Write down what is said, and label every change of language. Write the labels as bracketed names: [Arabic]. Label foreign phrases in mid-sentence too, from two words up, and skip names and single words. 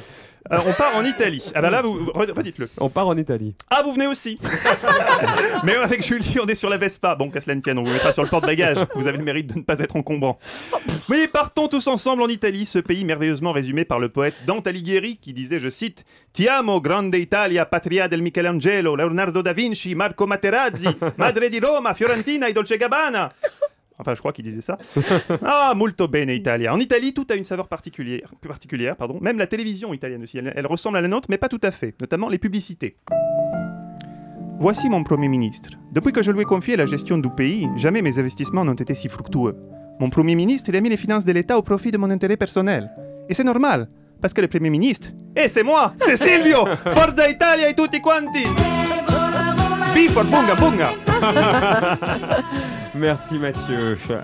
[French] On part en Italie. Ah bah là, vous redites-le. On part en Italie. Ah, vous venez aussi. Mais avec Julie, on est sur la Vespa. Bon, qu'à cela ne tienne, on vous mettra sur le porte-bagages. Vous avez le mérite de ne pas être encombrant. Mais partons tous ensemble en Italie, ce pays merveilleusement résumé par le poète Dante Alighieri qui disait, je cite, [Italian] Ti amo, grande Italia, patria del Michelangelo, Leonardo da Vinci, Marco Materazzi, madre di Roma, Fiorentina e Dolce Gabbana. [French] Enfin, je crois qu'il disait ça. [Italian] Ah, molto bene Italia. [French] En Italie, tout a une saveur particulière, pardon. Même la télévision italienne aussi. Elle ressemble à la nôtre, mais pas tout à fait. Notamment les publicités. Voici mon Premier ministre. Depuis que je lui ai confié la gestion du pays, jamais mes investissements n'ont été si fructueux. Mon Premier ministre, il a mis les finances de l'État au profit de mon intérêt personnel. Et c'est normal, parce que le Premier ministre, c'est moi, c'est Silvio. Forza Italia et [Italian] tutti quanti. [French] Bifort, bunga, bunga. Merci Mathieu.